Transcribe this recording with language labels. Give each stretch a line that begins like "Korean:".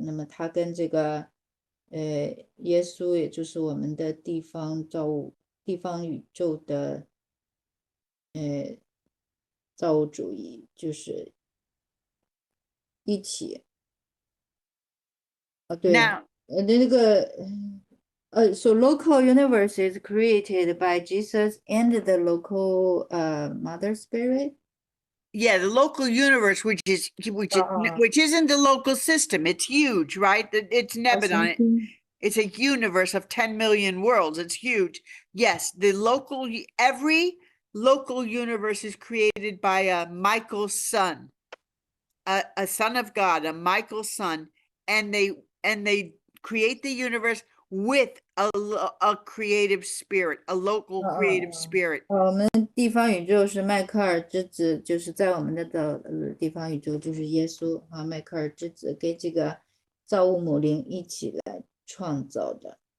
Chinese: 那么它跟这个耶稣，也就是我们的地方宇宙的造物主义，就是一起对，那个
English: so local universe is created by Jesus and the local mother spirit. Yeah, the local universe, which isn't the local system. It's huge, right? It's Nebadon. It's a universe of 10 million worlds. It's huge. Yes, every local universe is created by a Michael's son, a son of God, a Michael's son, and they create the universe with a creative spirit, a local creative spirit.
Chinese: 我们地方宇宙是迈克尔之子，就是在我们的地方宇宙就是耶稣迈克尔之子跟这个造物母灵一起来创造的。